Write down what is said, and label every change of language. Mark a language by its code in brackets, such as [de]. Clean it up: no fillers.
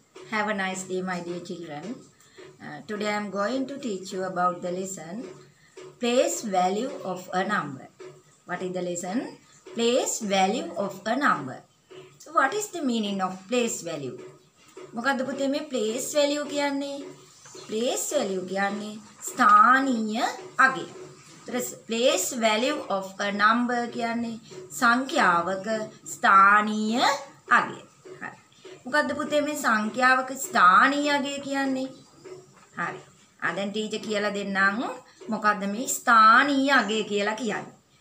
[en] Have a nice day, my dear children. Today I am going to teach you about the lesson place value of a number. What is the lesson? Place value of a number. So what is the meaning of place value? [si] මොකද්ද පුතේ මේ place value කියන්නේ? Place value කියන්නේ ස්ථානීය අගය. [en] Place value of a number [si] කියන්නේ සංඛ්‍යාවක ස්ථානීය අගය. හරි. මොකද්ද පුතේ මේ සංඛ්‍යාවක ස්ථානීය අගය කියන්නේ? හරි. දැන් ටීචර් කියලා දෙන්නම් මොකද්ද මේ ස්ථානීය අගය කියලා කියන්නේ.